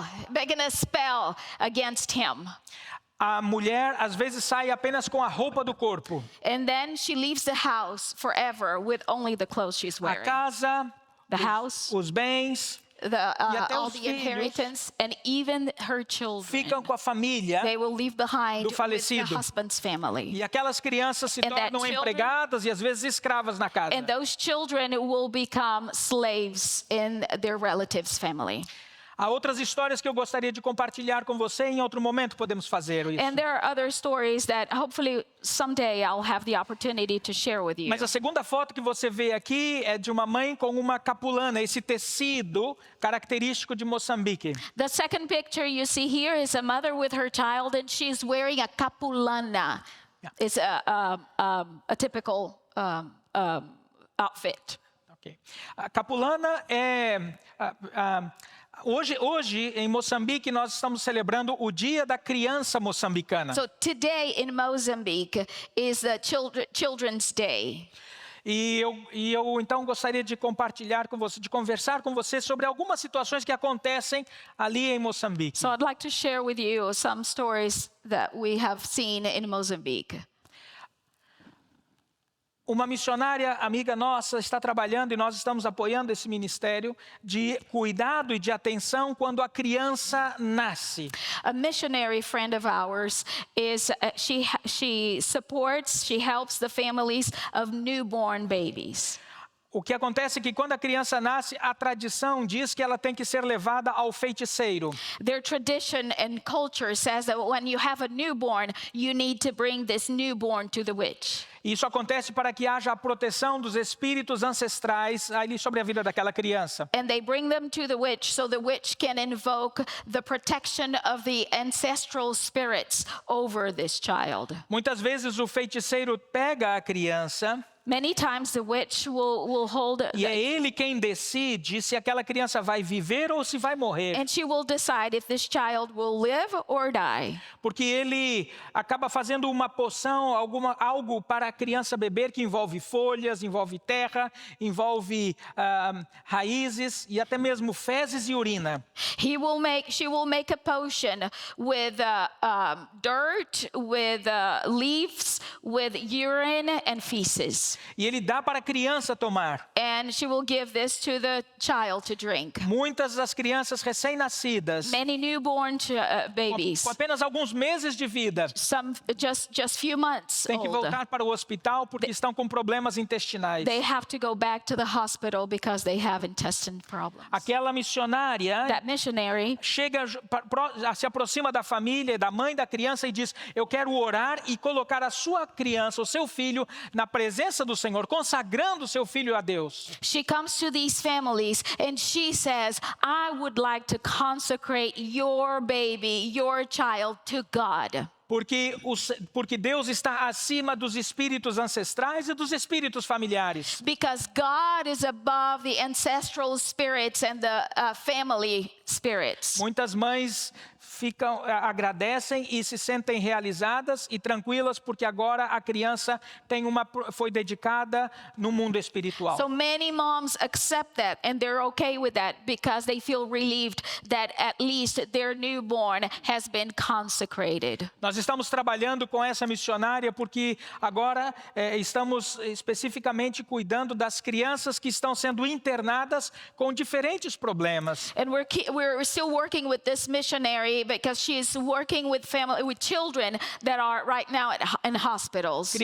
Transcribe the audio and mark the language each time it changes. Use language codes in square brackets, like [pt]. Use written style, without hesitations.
[en] making a spell against him. [pt] A mulher às vezes sai apenas com a roupa do corpo. [en] And then she leaves the house forever with only the clothes she's [pt] A [en] wearing. [pt] casa, [en] The house, [pt] os bens, até [en] all [pt] os [en] the [pt] filhos [en] inheritance, and even her children. [pt] ficam com a família. [en] They will leave behind [pt] do [en] with the [pt] falecido. [en] husband's family. [pt] E aquelas crianças se [en] And that [pt] tornam [en] children- [pt] empregadas e às vezes escravas na casa. [en] And those children will become slaves in their relative's family. [pt] Há outras histórias que eu gostaria de compartilhar com você, em outro momento podemos fazer isso. [en] And there are other stories that hopefully someday I'll have the opportunity to share with you. [pt] Mas a segunda foto que você vê aqui é de uma mãe com uma capulana, esse tecido característico de Moçambique. [en] The second picture you see here is a mother with her child, and she's wearing a capulana. It's a typical outfit. [pt] Okay. A capulana é... Hoje, em Moçambique, nós estamos celebrando o Dia da Criança Moçambicana. [en] So today in Mozambique is the Children's Day. [pt] E eu então gostaria de compartilhar com você, de conversar com você sobre algumas situações que acontecem ali em Moçambique. [en] So I'd like to share with you some stories that we have seen in Mozambique. [pt] Uma missionária amiga nossa está trabalhando e nós estamos apoiando esse ministério de cuidado e de atenção quando a criança nasce. [en] A missionary friend of ours she helps the families of newborn babies. [pt] O que acontece é que quando a criança nasce, a tradição diz que ela tem que ser levada ao feiticeiro. [en] Their tradition and culture says that when you have a newborn, you need to bring this newborn to the witch. [pt] Isso acontece para que haja a proteção dos espíritos ancestrais ali sobre a vida daquela criança. [en] And they bring them to the witch so the witch can invoke the protection of the ancestral spirits over this child. [pt] Muitas vezes o feiticeiro pega a criança [en] Many times the witch will hold [pt] e é ele quem decide se aquela criança vai viver ou se vai morrer. [en] and she will decide if this child will live or die. [pt] Porque ele acaba fazendo uma poção, algo para a criança beber que envolve folhas, envolve terra, envolve raízes e até mesmo fezes e urina. [en] She will make a potion with dirt, with leaves, with urine and feces. [pt] E ele dá para a criança tomar. [en] And she will give this to the child to drink. [pt] Muitas das crianças recém-nascidas, [en] Many newborn babies, [pt] com apenas alguns meses de vida, [en] some just few months [pt] têm que [en] old, [pt] voltar para o hospital porque estão com problemas intestinais. [en] they have to go back to the hospital because they have intestine problems. [pt] Aquela missionária [en] That missionary [pt] se aproxima da família, da mãe da criança e diz: eu quero orar e colocar a sua criança, o seu filho, na presença do Senhor, consagrando o seu filho a Deus. [en] She comes to these families and she says, I would like to consecrate your baby, your child to God. [pt] Porque Deus está acima dos espíritos ancestrais e dos espíritos familiares. [en] Because God is above the ancestral spirits and the family spirits. [pt] Muitas mães agradecem e se sentem realizadas e tranquilas porque agora a criança foi dedicada no mundo espiritual. [en] So many moms accept that and they're okay with that because they feel relieved that at least their newborn has been consecrated. [pt] Nós estamos trabalhando com essa missionária porque agora estamos especificamente cuidando das crianças que estão sendo internadas com diferentes problemas. [en] And we're still working with this missionary because she is working with children that are right now in hospitals.